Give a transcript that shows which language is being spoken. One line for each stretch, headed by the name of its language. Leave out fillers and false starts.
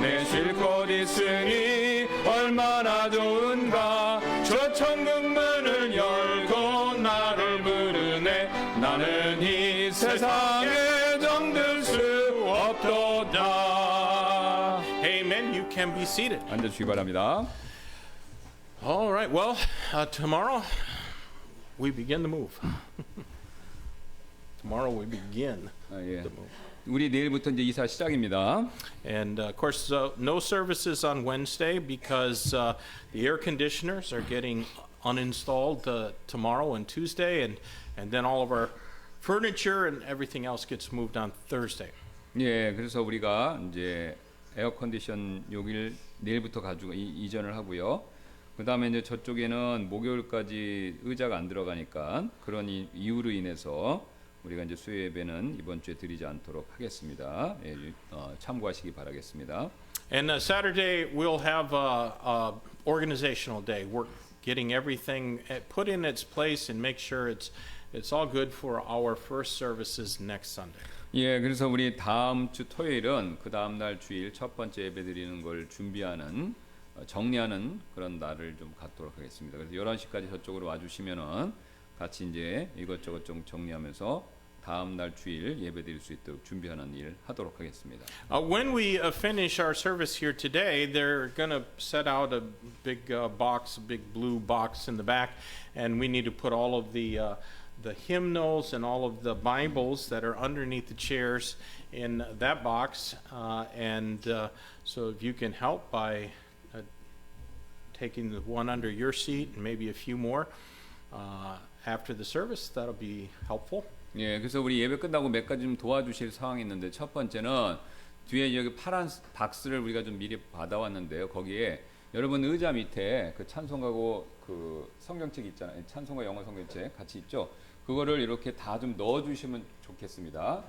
Korean: 내 쉴곳 있으니 얼마나 좋은가. 저 천국 문을 열고 나를 부르네. 나는 이 세상에 정들 수 없도다.
English: Amen. You can be seated.
Korean: 앉아주시기 바랍니다.
English: All right. Well, tomorrow we begin to move. Tomorrow we begin
Korean: 예.
English: to move.
Korean: 우리 내일부터 이제 이사 시작입니다.
English: And of course, no services on Wednesday because the air conditioners are getting uninstalled tomorrow and Tuesday, and then all of our furniture and everything else gets moved on Thursday.
Korean: 예, 그래서 우리가 이제 에어 컨디션 여기를 내일부터 가지고 이전을 하고요. 그 다음에 이제 저쪽에는 목요일까지 의자가 안 들어가니까 그런 이유로 인해서 우리가 이제 수요 예배는 이번 주에 드리지 않도록 하겠습니다. 예, 참고하시기 바라겠습니다.
English: And Saturday we'll have a organizational day. We're getting everything put in its place and make sure it's all good for our first services next Sunday.
Korean: 예, 그래서 우리 다음 주 토요일은 그 다음 날 주일 첫 번째 예배 드리는 걸 준비하는 정리하는 그런 날을 좀 갖도록 하겠습니다. 그래서 11시까지 저쪽으로 와주시면은 같이 이제 이것저것 좀 정리하면서 다음 날 주일 예배 드릴 수 있도록 준비하는 일 하도록 하겠습니다.
English: When we finish our service here today, they're going to set out a big box, a big blue box in the back, and we need to put all of the hymnals and all of the Bibles that are underneath the chairs in that box. So if you can help by taking the one under your seat and maybe a few more after the service, that'll be helpful.
Korean: 예, 그래서 우리 예배 끝나고 몇 가지 좀 도와주실 상황이 있는데 첫 번째는 뒤에 여기 파란 박스를 우리가 좀 미리 받아왔는데요. 거기에 여러분 의자 밑에 그 찬송가고 그 성경책 있잖아요. 찬송가 영어 성경책 같이 있죠. 그거를 이렇게 다 좀 넣어주시면 좋겠습니다.